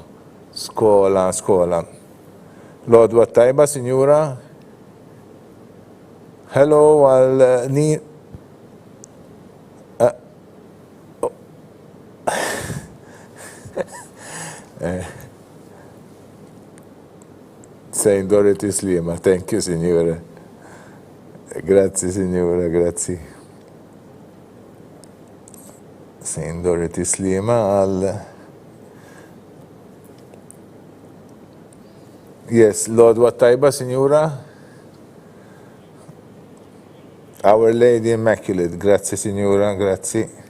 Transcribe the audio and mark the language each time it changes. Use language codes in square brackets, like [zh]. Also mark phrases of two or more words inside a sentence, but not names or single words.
[mt] Skola. L-odwa tajba, Sinjura. Hello għal St. Dorothy Slima, [en] thank you, Signora. [mt] Grazzi, Signora, grazzi. St. Dorothy Slima għal yes, l-odwa tajba, Signora. Our Lady Immaculate, grazzi, Signora, grazzi.